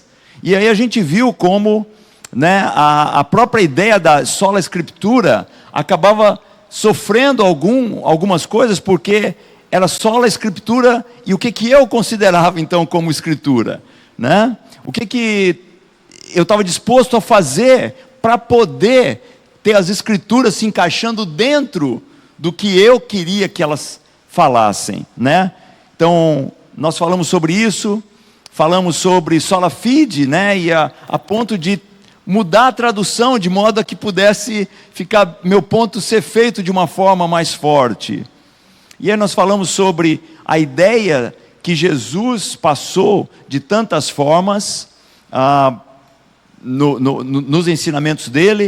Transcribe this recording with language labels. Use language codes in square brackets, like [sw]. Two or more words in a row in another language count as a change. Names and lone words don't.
[pt] E aí a gente viu como, né, a própria ideia da [la] sola Scriptura [pt] acabava sofrendo algumas coisas, porque era sola Escritura, e o que eu considerava então como Escritura, né? O que eu estava disposto a fazer para poder ter as Escrituras se encaixando dentro do que eu queria que elas falassem, né? Então, nós falamos sobre isso, falamos sobre [la] sola fide, [pt] né? E a ponto de mudar a tradução de modo a que pudesse ficar, meu ponto ser feito de uma forma mais forte. E aí nós falamos sobre a ideia que Jesus passou de tantas formas, nos ensinamentos dele.